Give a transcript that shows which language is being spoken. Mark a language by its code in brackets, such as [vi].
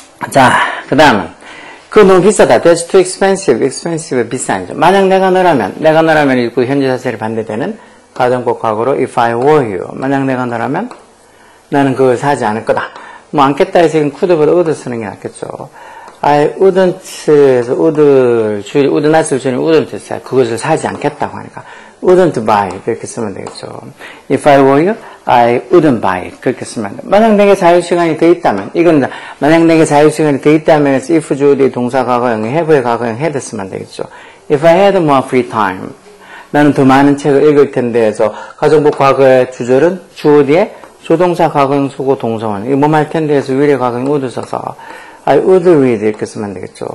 [ko] 자, 그 다음은 그거 너무 비싸다. [en] That's too expensive. [ko] expensive 비싼. 만약 내가 너라면 그 현재 사실에 반대되는 가정법 과거로 [en] if I were you. [ko] 만약 내가 너라면 나는 그걸 사지 않을 거다. 뭐 않겠다 해서 지금 could보다 would 쓰는 게 낫겠죠. I wouldn't에서 would not을 줄이면 wouldn't 사. 그것을 사지 않겠다고 하니까 wouldn't buy 그렇게 쓰면 되겠죠. [en] If I were you, I wouldn't buy it. [ko] 그렇게 쓰면 돼. 만약 내게 자유시간이 더 있다면 이건 만약 내게 자유시간이 더 있다면 if 주어의 동사 과거형, have의 과거형 had 쓰면 되겠죠. [en] If I had more free time [ko] 나는 더 많은 책을 읽을 텐데 해서 가정법 과거의 주절은 주어 뒤에 조동사 과거형 쓰고 동사원 이거 뭐 할 텐데 해서 위례 과거형 would 써서 I would read 이렇게 쓰면 되겠죠.